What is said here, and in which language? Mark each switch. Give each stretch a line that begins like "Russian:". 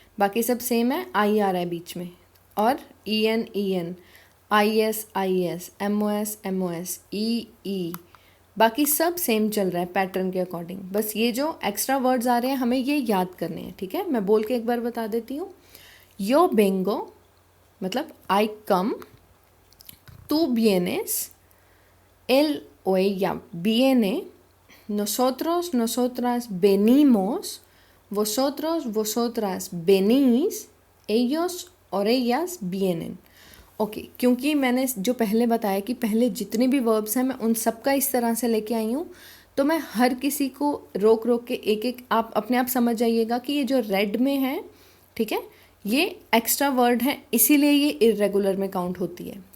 Hindi: बाकी सब सेम है, आई आ रहा है बीच में, और EN IS MOS EE बाकी सब सेम चल रहा है पैटर्न के अकॉर्डिंग। बस ये जो एक्स्ट्रा वर्ड्स आ रहे हैं हमें ये याद करने हैं, ठीक है। मैं बोल के एक बार बता देती हूँ।
Spanish: यो बेंगो
Hindi: मतलब
English: I come,
Spanish: tú vienes, él o ella viene, nosotros, nosotras venimos, vosotros, vosotras venís, ellos और ellas vienen।
Hindi: ओके, क्योंकि मैंने जो पहले बताया कि पहले जितने भी वर्ब्स हैं मैं उन सब का इस तरह से लेके आई हूँ, तो मैं हर किसी को रोक रोक के एक एक आप अपने आप समझ जाइएगा कि ये जो रेड में है, ठीक है, ये एक्स्ट्रा वर्ड है, इसीलिए ये इर्रेगुलर में काउंट होती है।